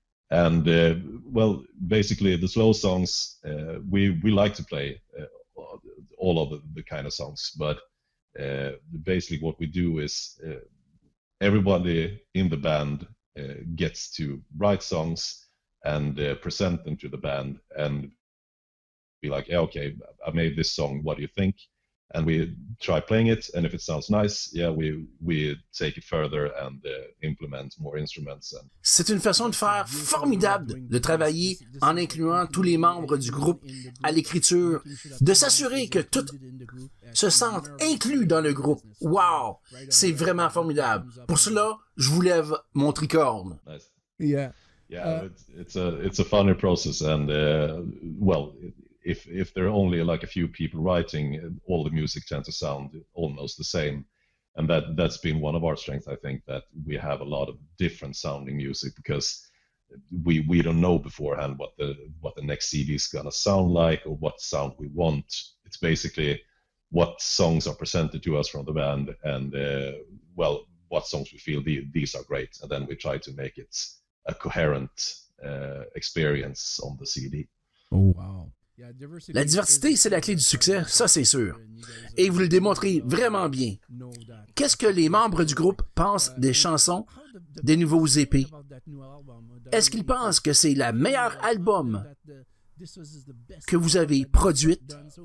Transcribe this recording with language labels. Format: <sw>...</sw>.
<en>And well, basically the slow songs, we like to play all of the kind of songs, but basically what we do is everybody in the band gets to write songs and present them to the band and be like, yeah, okay, I made this song, what do you think? And we try playing it, and if it sounds nice, yeah, we take it further and implement more instruments.</en> <fr>C'est une façon de faire formidable de travailler en incluant tous les membres du groupe à l'écriture, de s'assurer que tous se sentent inclus dans le groupe. Wow! C'est vraiment formidable. Pour cela, je vous lève mon tricorne.</fr> <en>Nice. Yeah. Yeah, it's a funny process, and well, if there are only like a few people writing, all the music tends to sound almost the same, and that's been one of our strengths. I think that we have a lot of different sounding music because we don't know beforehand what the next CD is gonna sound like or what sound we want. It's basically what songs are presented to us from the band, and well, what songs we feel these are great, and then we try to make it a coherent experience on the CD. Oh wow.</en> <fr>La diversité, c'est la clé du succès, ça c'est sûr. Et vous le démontrez vraiment bien. Qu'est-ce que les membres du groupe pensent des chansons, des nouveaux EP? Est-ce qu'ils pensent que c'est la meilleure album que vous avez produite?</fr>